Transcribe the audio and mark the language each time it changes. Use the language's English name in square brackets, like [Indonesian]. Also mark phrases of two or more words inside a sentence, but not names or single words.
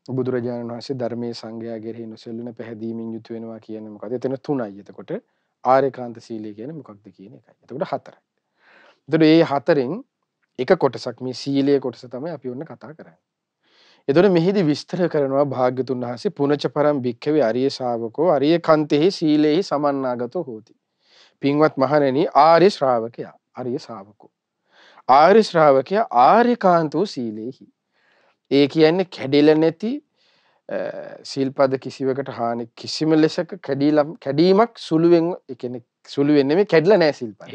[Sinhala] බුදුරජාණන් වහන්සේ ධර්මයේ සංග්‍රහය කෙරෙහි නොසැලෙන පැහැදීමෙන් යුතු වෙනවා කියන්නේ මොකද? එතන තුනයි. එතකොට ආර්යකාන්ත සීලය කියන්නේ මොකක්ද කියන එකයි. එතකොට හතරයි. එතකොට මේ හතරෙන් එක කොටසක් මේ සීලයේ කොටස තමයි අපි ඔන්න කතා කරන්නේ. එතකොට මෙහිදී විස්තර කරනවා භාග්‍යතුන් වහන්සේ [Pali] පුනච පරම් භික්ඛවේ අරිය ශාවකෝ අරිය කන්තේහි සීලේහි සමන්නාගතෝ හෝති. [Sinhala] පින්වත් මහණෙනි ආර්ය ශ්‍රාවකයා [Pali] අරිය ශාවකෝ. [Sinhala] ආර්ය ශ්‍රාවකයා [Pali] ආර්යකාන්තෝ සීලේහි. [Sinhala] ඒ කියන්නේ කැඩෙලා නැති සීල්පද කිසිවකට හානි කිසිම ලෙසක කැඩීමක් සුළුවෙන් ඒ කියන්නේ සුළුවෙන් නෙමෙයි කැඩලා නැහැ සීල්පද.